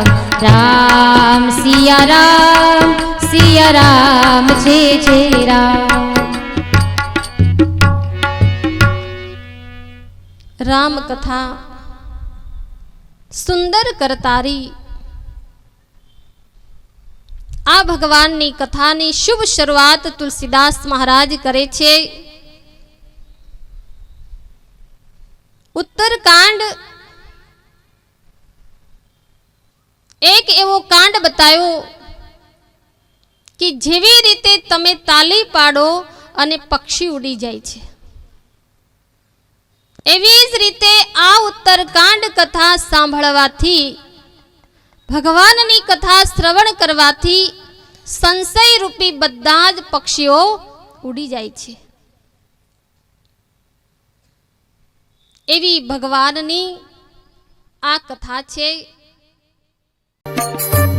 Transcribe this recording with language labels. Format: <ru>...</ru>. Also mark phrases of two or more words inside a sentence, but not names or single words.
<gu>રામ સિયા રામ છે રામ. રામ કથા સુંદર કરતારી આ ભગવાનની કથાની શુભ શરૂઆત તુલસીદાસ મહારાજ કરે છે. ઉત્તરકાંડ એક એવો કાંડ બતાયો કિ જેવી રીતે તમે તાળી પાડો અને પક્ષી ઊડી જાય છે, એવી જ રીતે આ ઉત્તરકાંડ કથા સાંભળવાથી, ભગવાનની કથા શ્રવણ કરવાથી સંશય રૂપી બધા જ પક્ષીઓ ઊડી જાય છે. એવી ભગવાનની આ કથા છે.</gu>